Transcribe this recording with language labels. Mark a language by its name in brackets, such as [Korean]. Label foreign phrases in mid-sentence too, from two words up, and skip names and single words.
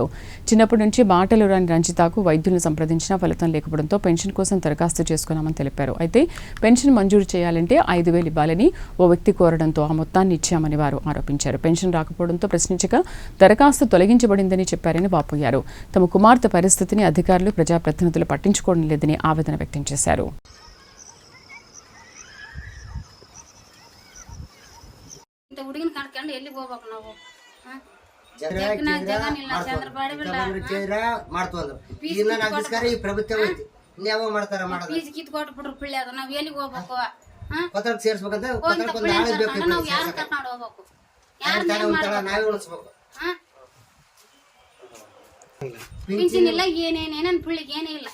[Telugu] చిన్నప్పటి నుంచి బాటలు రాని రంజితకు వైద్యులను సంప్రదించినా ఫలితం లేకపోవడంతో పెన్షన్ కోసం దరఖాస్తు చేసుకున్నామని తెలిపారు. అయితే పెన్షన్ మంజూరు చేయాలంటే 5,000 ఇవ్వాలని ఓ వ్యక్తి కోరడంతో ఆ మొత్తాన్ని ఇచ్చామని వారు ఆరోపించారు. పెన్షన్ రాకపోవడంతో ప్రశ్నించగా దరఖాస్తు తొలగించబడిందని చెప్పారని వాపోయారు. తమ కుమార్తె పరిస్థితిని అధికారులు ప్రజాప్రతినిధులు పట్టించుకోవడం లేదని ఆవేదన వ్యక్తం చేశారు. [Kannada] ಹುಡುಗಿನ ಕರ್ಕೊಂಡು ಎಲ್ಲಿಗೆ ಹೋಗ್ಬೇಕು ನಾವು ಫೀಸ್ ಕಿತ್ ಕೊಟ್ಬಿಟ್ರು ಪಿಳ್ಳಿ ಅದು ನಾವ್ ಎಲ್ಲಿಗೆ ಹೋಗ್ಬೇಕು ನಾವು ಯಾರು ಕರ್ಕೊಂಡು ಹೋಗ್ಬೇಕು ಪಿಂಚನ್ ಇಲ್ಲ ಏನೇನೇನನ್ ಪಿಳ್ಳಿಗೆ ಏನೇ ಇಲ್ಲ